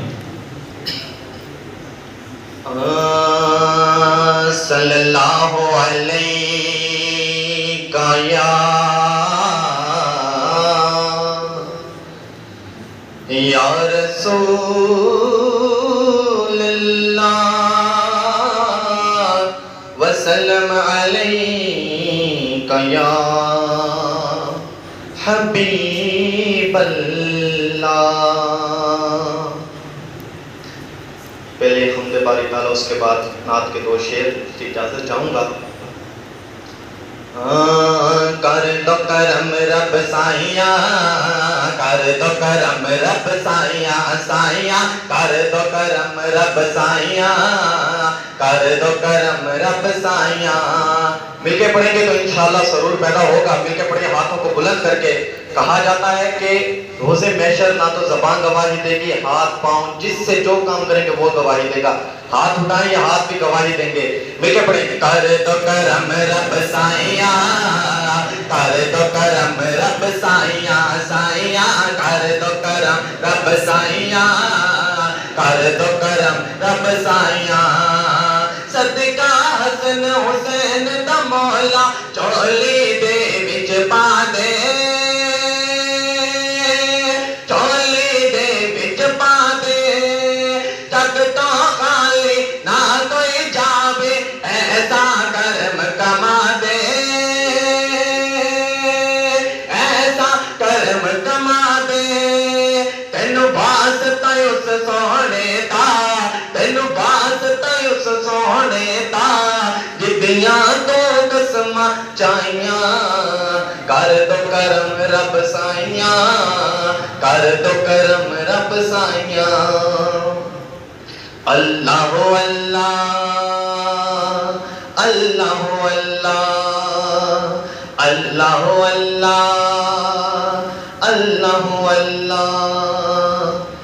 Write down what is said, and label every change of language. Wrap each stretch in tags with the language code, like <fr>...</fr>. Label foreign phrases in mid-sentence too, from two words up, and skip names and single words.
<ar>صلی اللہ علیہ یا رسول اللہ وسلم علیہ یا حبیب اللہ۔</ar> <ur>پہلے حمد باری تعالیٰ، اس کے بعد نعت کے 2 شعر کی اجازت چاہوں گا۔</ur> <pa>کر دو کرم رب سائیاں، کر دو کرم رب سائیاں، سائیاں کر دو کرم رب سائیاں، کر دو کرم رب سائیاں۔</pa> <ur>مل کے پڑھیں گے تو انشاءاللہ سرور پیدا ہوگا۔ مل کے پڑھیں ہاتھوں کو بلند کر کے۔ کہا جاتا ہے کہ روز محشر نہ تو زبان گواہی دے گی، ہاتھ پاؤں جس سے جو کام کریں گے وہ گواہی دے گا۔ ہاتھ اٹھائیں یا ہاتھ بھی گواہی دیں گے۔ مل کے پڑھیں گے</ur> <pa>کر دو کرم رب سائیاں، کر دو کرم رب سائیاں، سائیاں کر دو کرم رب سائیاں، کر دو کرم رب سائیاں۔ صدقہ حسن حسین دا مولا چولی دے وچ پا دے، چولی دے وچ پا دے، جگ تو خالی نہ کوئی جاوے، ایسا کرم کما دے، ایسا کرم کما دے۔ تینو واسطہ اس سونے دا، تینو واسطہ اس سونے دا، جدیاں تو قسماں چاہیاں۔ کر دو کرم رب سائیاں، کر دو کرم رب سائیاں۔</pa> <ar>اللہ اللہ اللہ اللہ اللہ اللہ اللہ اللہ۔</ar>